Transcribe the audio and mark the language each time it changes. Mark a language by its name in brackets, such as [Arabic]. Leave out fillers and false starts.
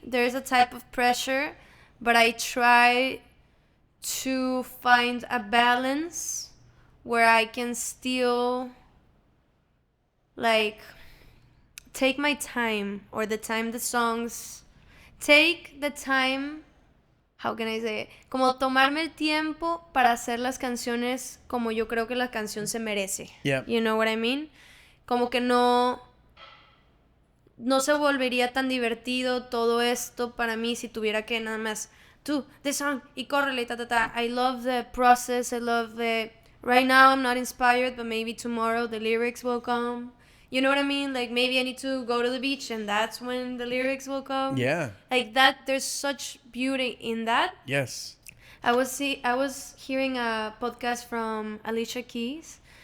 [English] There's a type of pressure, but I try to find a balance where I can still, like, take my time, or the time the songs take the time. How can I say it? [Spanish] Como tomarme el tiempo para hacer las canciones como yo creo que la canción se merece. [English] Yeah. You know what I mean? [Spanish] Como que no se volvería tan divertido todo esto para mí si tuviera que nada más [English] do this song [Spanish] y córrele, ta. [English] I love the process. I love the, right now I'm not inspired, but maybe tomorrow the lyrics will come. You know what I mean? Like, maybe I need to go to the beach, and that's when the lyrics will come. Yeah. Like that, there's such beauty in that. Yes. I was hearing a podcast from Alicia Keys.